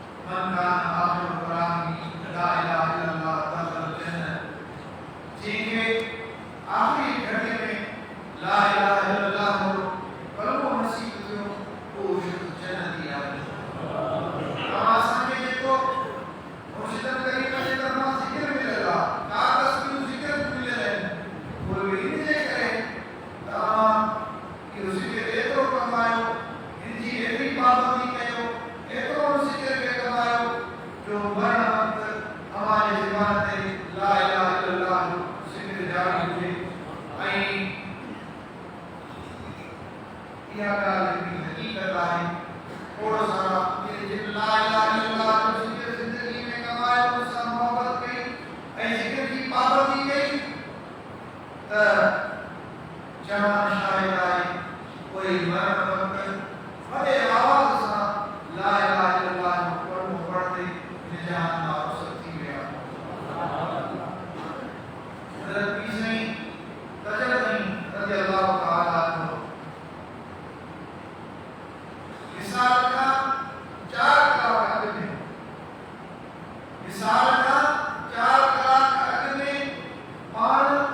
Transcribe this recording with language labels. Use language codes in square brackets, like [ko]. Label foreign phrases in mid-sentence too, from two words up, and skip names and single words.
[ar] من كان آخر كلامه لا إله إلا الله دخل الجنة, [sd] जिनके आखिरी घड़ी में [ar] لا إله إلا الله [sd] हो कलमो नसीब थियो वो जन्नती आहे। असांखे जेको मुर्शिदन तरीक़े जे तरफ़ां ज़िक्र मिलियल आहे, का तस्वीर ज़िक्र मिलियल आहिनि, उहे इन जे करे तव्हां इहो ज़िक्र एतिरो कमायो, इन जी एतिरी पाबंदी कयो, एतिरो ज़िक्र खे कमायो जो मरण वक़्तु हमारे ज़बान ते [ar] لا إله إلا الله [sd] जो ज़िक्र जारी हुजे। ऐं इहा ॻाल्हि हिकिड़ी हक़ीक़त आहे। थोरो सारा जिन [ar] لا إله إلا الله [sd] जो ज़िक्र ज़िंदगी में कमायो, उन सां मोहबत कई ऐं ज़िक्र जी पाबंदी कई त जहान शाहिद आहे कोई मरण वक़्तु वॾे आवाज़ सां [ar] لا إله إلا الله [sd] जो कलमो पढ़ंदे इन जहान मां रुख़्सत थी विया। हज़रत पीर साईं तजल्ली [ar] رضي الله تعالى عنه [sd] विसाल खां 4 कलाक अॻु में, विसाल खां 4 कलाक अॻु में पाण